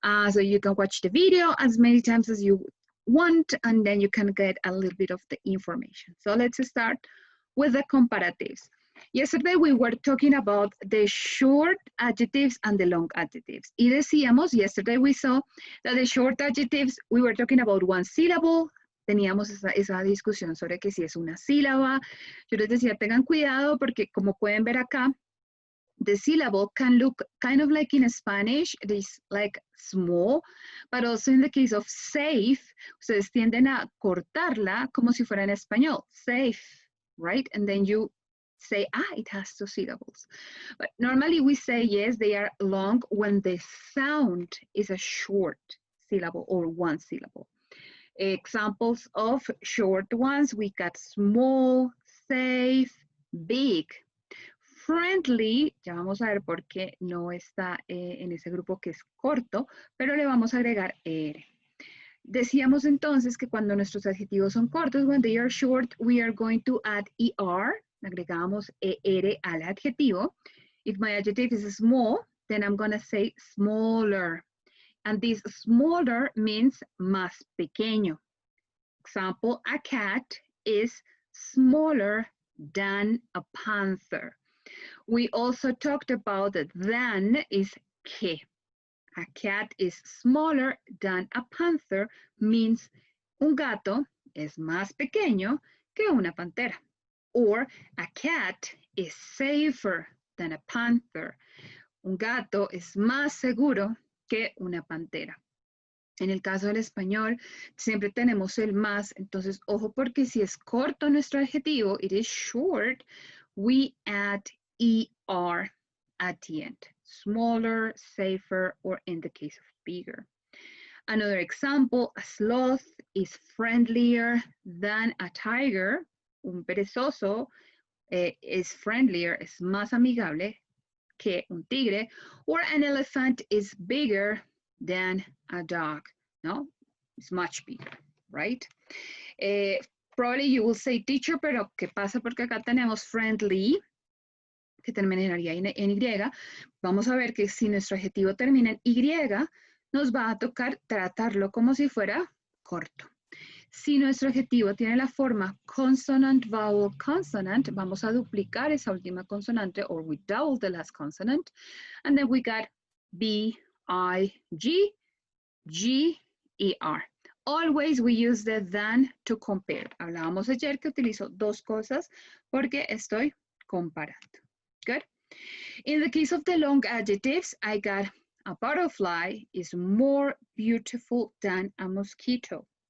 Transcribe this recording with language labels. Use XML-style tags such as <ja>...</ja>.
<en>So you can watch the video as many times as you want, and then you can get a little bit of the information. So let's start with the comparatives. Yesterday we were talking about the short adjectives and the long adjectives. Y decíamos, yesterday we saw that the short adjectives, we were talking about one syllable.</en> <es>Teníamos esa discusión sobre que si es una sílaba.</es> <en>Yo les decía, tengan cuidado porque como pueden ver acá, the syllable can look kind of like in Spanish, it is like small, but also in the case of safe, ustedes tienden a cortarla como si fuera en español, safe, right? And then you say, it has two syllables. But normally we say, yes, they are long when the sound is a short syllable or one syllable. Examples of short ones, we got small, safe, big.</en> <es>Friendly, ya vamos a ver por qué no está en ese grupo que es corto, pero le vamos a agregar ER. Decíamos entonces que cuando nuestros adjetivos son cortos, when they are short, we are going to add ER, agregamos ER al adjetivo.</es> <en>If my adjective is small, then I'm going to say smaller. And this smaller means más pequeño. Example, a cat is smaller than a panther. We also talked about that than is que. A cat is smaller than a panther means un gato es más pequeño que una pantera. Or a cat is safer than a panther.</en> <es>Un gato es más seguro que una pantera. En el caso del español, siempre tenemos el más, entonces ojo porque si es corto nuestro adjetivo, it is short, we add ER at the end.</es> <en>Smaller, safer, or in the case of bigger. Another example, a sloth is friendlier than a tiger.</en> <es>Un perezoso is friendlier, es más amigable que un tigre.</es> <en>Or an elephant is bigger than a dog. No, it's much bigger, right?</en> <es>Probably you will say teacher, pero ¿qué pasa? Porque acá tenemos friendly, que terminaría en Y. Vamos a ver que si nuestro adjetivo termina en Y, nos va a tocar tratarlo como si fuera corto. Si nuestro adjetivo tiene la forma consonant, vowel, consonant, vamos a duplicar esa última consonante, or we double the last consonant, and then we got B, I, G, G, E, R.</es> <en>Always we use the than to compare.</en> <es>Hablábamos ayer que utilizo dos cosas porque estoy comparando.</es> <en>Good. In the case of the long adjectives, I got a butterfly is more beautiful than a mosquito.</en>